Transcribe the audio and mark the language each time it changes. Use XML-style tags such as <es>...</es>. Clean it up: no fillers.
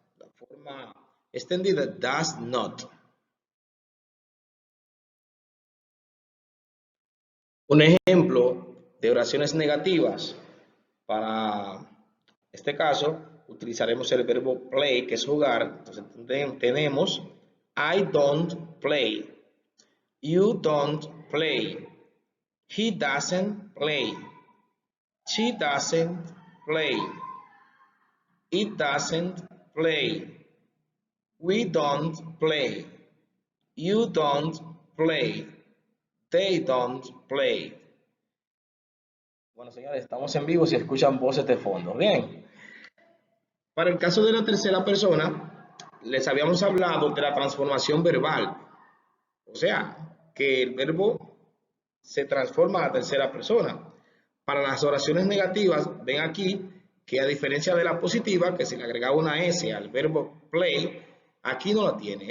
<es>La forma extendida</es> <en>does not.</en> <es>Un ejemplo de oraciones negativas para este caso utilizaremos el verbo play, que es jugar. Entonces tenemos</es> <en>I don't play, you don't play, he doesn't play, she doesn't play, it doesn't play, we don't play, you don't play, they don't play.</en> <es>Bueno, señores, estamos en vivo si escuchan voces de fondo. Bien. Para el caso de la tercera persona, les habíamos hablado de la transformación verbal. O sea, que el verbo se transforma a la tercera persona. Para las oraciones negativas, ven aquí que a diferencia de la positiva, que se le agregaba una S al verbo play, aquí no la tiene.</es>